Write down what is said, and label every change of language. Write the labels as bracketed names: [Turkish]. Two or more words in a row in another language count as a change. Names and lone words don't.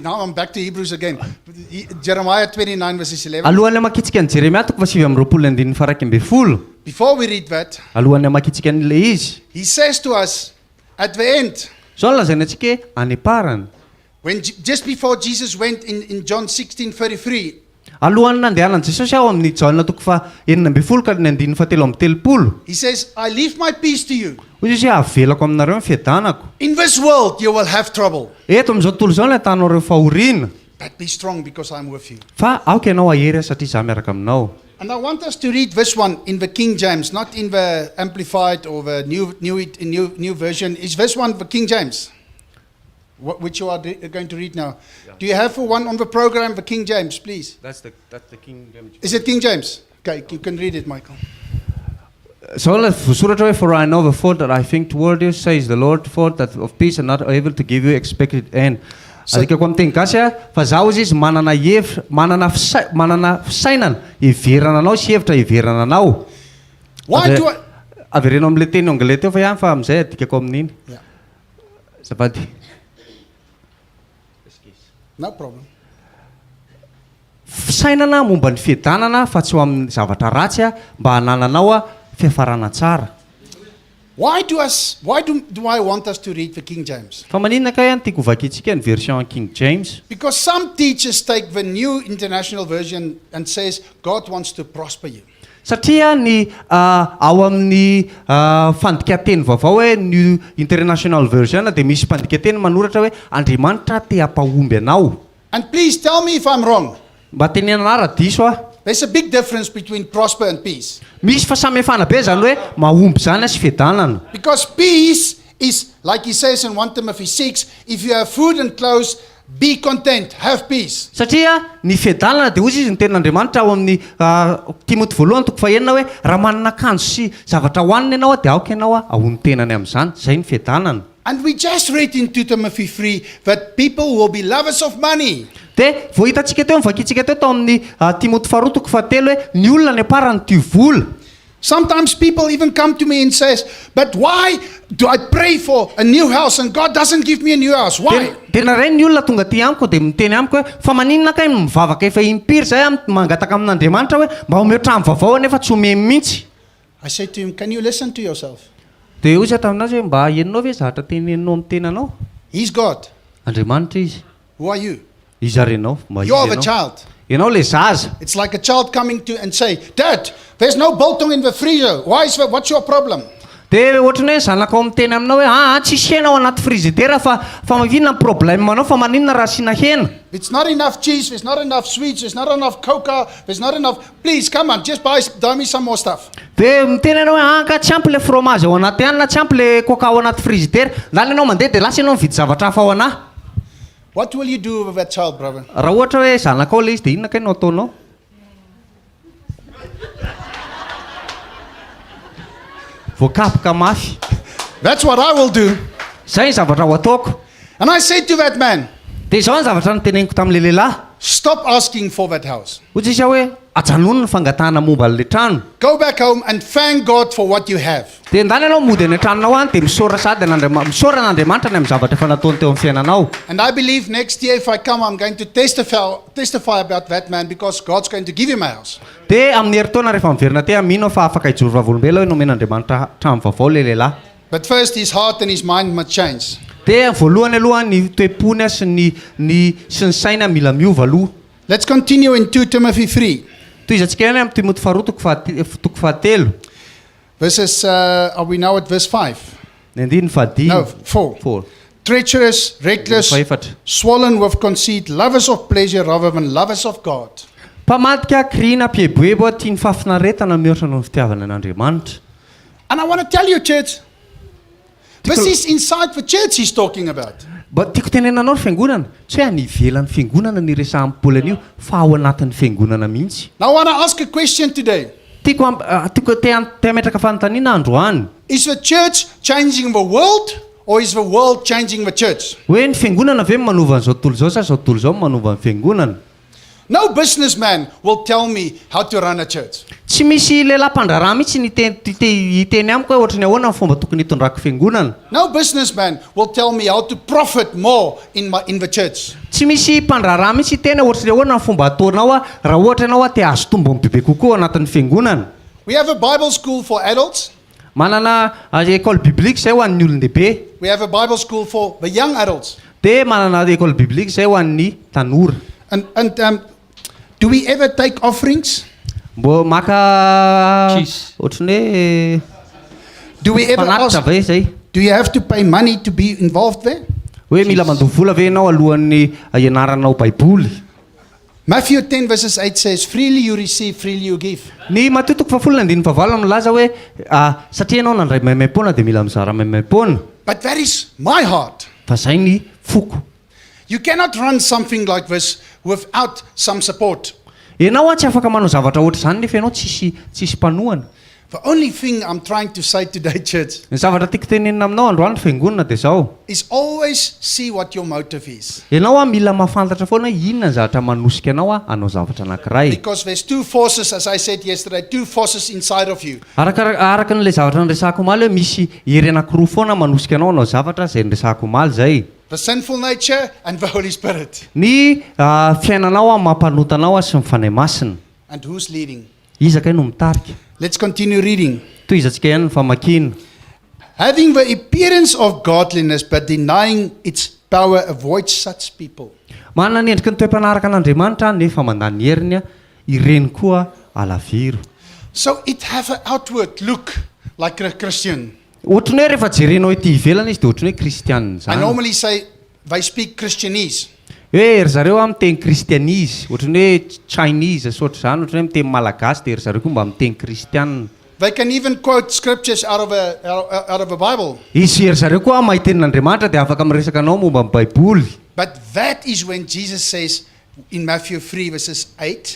[English] Now I'm back to Hebrews again. Jeremiah 29 verses 11. [Malagasy] Alohan'ny makitsika ny Jeremia 9:21. [English] Before we read that, [Malagasy] Alohan'ny makitsika an'le izy. [English] he says to us at the end, [Malagasy] Zao ny lazaina antsika hoe any aparany. [English] when just before Jesus went in John 16:33, [Malagasy] Alohan'ny nandehanan Jesosy ao amin'ny Jaona 9:20 ka ny 9:13. [English] he says, I leave my peace to you. [Malagasy] Hoy izy hoe avelako aminareo ny fiadanako. [English] In this world you will have trouble, [Malagasy] Eto amin'izao tontolo izao ny atanareo fahoriana. [English] but be strong because I'm with you. [Malagasy] Fa aoka ianao ahery satria izaho miaraka aminao. [English] And I want us to read this one in the King James, not in the Amplified or the new version. Is this one the King James? Which you are going to read now. Do you have one on the program, the King James, please? That's the King James. Is it King James? Okay, you can read it, Michael. So let for I know the thought that I think toward you, says the Lord, thought that of peace and not able to give you expected end. [Malagasy] Adika koa miteny gasy fa zaho izy manana hevitra, manana fisainana hiverana anao sy hevitra hiverana anao. [English] Why do I... [Malagasy] Averenao amin'le teny anglais teo fa ihany fa amin'izay adikako amin'iny. [English] Yeah, [Malagasy] Zafady. [English] no problem. [Malagasy] Fisainana momba ny fiadanana fa tsy ho amin'ny zavatra ratsy mba hanananao fiafarana tsara. [English] Why do I want us to read the King James? [Malagasy] Fa maninona ka ihany tiako vakitsika ny version King James? [English] Because some teachers take the New International Version and says God wants to prosper you. [Malagasy] Satria ny ao amin'ny fandikateny vaovao hoe New International Version dia misy mpandikateny manoratra hoe Andriamanitra te hampahomby anao. [English] And please tell me if I'm wrong. [Malagasy] Mba tenenana ara-diso [English] There's a big difference between prosper and peace. [Malagasy] misy fahasamihafana be zany hoe mahomby zany sy fiadanana. [English] Because peace is, like he says in 1 Timothy 6, if you have food and clothes, be content, have peace. [Malagasy] Satria ny fiadanana dia ozy izy ny tenin'Andriamanitra ao amin'ny Timoty 1:9 hoe raha manana akanjo sy zavatra hohanina ianao dia aoka ianao ahony tenany amin'izany. Zay ny fiadanana. [English] And we just read in 2 Timothy 3 that people will be lovers of money. [Malagasy] Dia vao hitantsika teo mivakitsika teo tao amin'ny Timoty 2:7 hoe ny olona ny aparany tia vola. [English] Sometimes people even come to me and says, but why do I pray for a new house and God doesn't give me a new house? Why? [Malagasy] Tena ray ny olona tonga ty amiko dia miteny amiko hoe fa maninona kay mivavaka efa impiry zay mangataka amin'Andriamanitra hoe mba omeo trano vaovao nefa tsy omeny mihitsy. [English] I say to him, can you listen to yourself? [Malagasy] Dia ozy taminazy hoe mba heninao ve zavatra teneninao amin'ny tenanao? [English] He's God. [Malagasy] Andriamanitra izy. [English] Who are you? [Malagasy] Izy arenao. Mba izy [English] You're the [Malagasy] ianao. [English] child. [Malagasy] Ianao le zaza. [English] It's like a child coming to and say, Dad, there's no biltong in the freezer. What's your problem? [Malagasy] Dia ohatrany hoe zanakao miteny aminao hoe tsisy hena ao anaty frizidera fa maninona ny problème anao fa maninona raha asiana hena. [English] It's not enough cheese, there's not enough sweets, there's not enough coca, there's not enough. Please, come on, just buy me some more stuff. [Malagasy] Dia miteny ianao hoe ka tsy ampy le fromage ao anaty hanina, tsy ampy le coca ao anaty frizidera. Lany ianao mandeha dia lasa ianao mividy zavatra hafa ao anahy. [English] What will you do with that child, brother? [Malagasy] Raha ohatra hoe zanakao le izy dia inona ka ianao ataonao? Voakapoka mafy. [English] That's what I will do. [Malagasy] Zay ny zavatra ho ataoko. [English] And I said to that man, [Malagasy] Dia izao ny zavatra noteneniko tamin'le lehilahy. [English] stop asking for that house. [Malagasy] Ohatsy izy hoe ajanony ny fangatahana momba an'le trano. [English] Go back home and thank God for what you have. [Malagasy] Dia ndany ianao mody any tranonao any dia misaora n'Andriamanitra ny amin'ny zavatra efa nataony teo amin'ny fiainanao. [English] And I believe next year if I come, I'm going to testify about that man because God's going to give him a house. [Malagasy] Dia amin'ny herintaona rehefa miverina te mino fa afaka hijoro vavolombelona hoe nomen'Andriamanitra trano vaovao le lehilahy. [English] But first his heart and his mind must change. [Malagasy] Dia voalohany aloha ny toe-pony sy ny saina mila miova aloha. [English] Let's continue in 2 Timothy 3. [Malagasy] Toizantsika ihany amin'ny Timoty 2:7. [English] Verses, are we now at verse 5? [Malagasy] Ny andiny fadimy. [English] No, 4. 4. Treacherous, reckless, [Malagasy] Faefatra. [English] swollen with conceit, lovers of pleasure rather than lovers of God. [Malagasy] Mpamadika kriana pieboebo tia ny fafinaretana mihoatra noho ny fitiavana an'Andriamanitra. [English] And I want to tell you, church, this is inside the church he's talking about. [Malagasy] Tiako tenenanao ny fiangonana, tsy hoe any ivelan'ny fiangonana ny resahan'ny Paoly an'io fa ao anatin'ny fiangonana mihitsy. [English] Now I want to ask a question today. [Malagasy] Tiako te hametraka fanontaniana androany. [English] Is the church changing the world or is the world changing the church? [Malagasy] Hoe ny fiangonana ve manova an'izao tontolo izao sa izao tontolo izao manova ny fiangonana? [English] No businessman will tell me how to run a church. [Malagasy] Tsy misy lehilahy mpandrarah mihitsy hiteny amiko hoe ohatrany ahoana ny fomba tokony hitondrako fiangonana. [English] No businessman will tell me how to profit more in the church. [Malagasy] Tsy misy mpandrarah mihitsy hiteny ohatrany ahoana ny fomba ataonao raha ohatra ianao te hahazo tombony bebe kokoa anatin'ny fiangonana. [English] We have a Bible school for adults. [Malagasy] Manana [French] école biblique [Malagasy] zay ho an'ny olon-dehibe. [English] We have a Bible school for the young adults. [Malagasy] Dia manana [French] école biblique [Malagasy] zay ho an'ny tanora. [English] And do we ever take offerings? [Malagasy] Mbo maka [English] Cheese. [Malagasy] ohatrany hoe [English] Do we ever [Malagasy] fanatitra [English] ask, [Malagasy] ve zay? [English] do you have to pay money to be involved there? [Malagasy] Hoe mila mandoha vola ve ianao alohan'ny ianaranao baiboly? [English] Matthew 10 verses 8 says, freely you receive, freely you give. [Malagasy] Ny Mateo 10:9 milaza hoe satria ianao nandray maimai-poana dia mila mizara maimai-poana. [English] But that is my heart. [Malagasy] Fa zay ny foko. [English] You cannot run something like this without some support. [Malagasy] Ianao tsy afaka manao zavatra ohatr' izany nefa ianao tsisy mpanohana. [English] The only thing I'm trying to say today, church, [Malagasy] Ny zavatra tiako tenenina aminao androany fiangonana dia zao. [English] is always see what your motive is. [Malagasy] Ianao mila mahafantatra foana inona ny zavatra manosika anao hanao zavatra anankiray. [English] Because there's two forces, as I said yesterday, two forces inside of you. [Malagasy] Araka n'ilay zavatra niresahako omaly hoe misy hery anankiroa foana manosika anao hanao zavatra zay niresahako omaly zay. [English] The sinful nature and the Holy Spirit. [Malagasy] Ny fiainanao mampanotanao sy mifanahy masina. [English] And who's leading? [Malagasy] Izakay no mitarika. [English] Let's continue reading. [Malagasy] Toy izatsika ihany ny famakina. [English] Having the appearance of godliness but denying its power, avoid such people. [Malagasy] Manana ny endriky ny toe-panaraka an'Andriamanitra nefa mandany heriny ireny koa alaviro. [English] So it have an outward look like a Christian. [Malagasy] Ohatrany hoe rehefa jerenao ety ivelana izy dia ohatrany hoe kristianina [English] I [Malagasy] zany. [English] normally say they speak Christianese. [Malagasy] Hoe ry zareo miteny kristianisy, ohatrany hoe Chinese sy ohatr' izany, ohatrany hoe miteny malagasy dia ry zareo koa mba miteny kristianina. [English] They can even quote scriptures out of a Bible. [Malagasy] Izy ry zareo koa mahay tenin'Andriamanitra dia afaka miresaka anao momba ny baiboly. [English] But that is when Jesus says in Matthew 3 verses 8,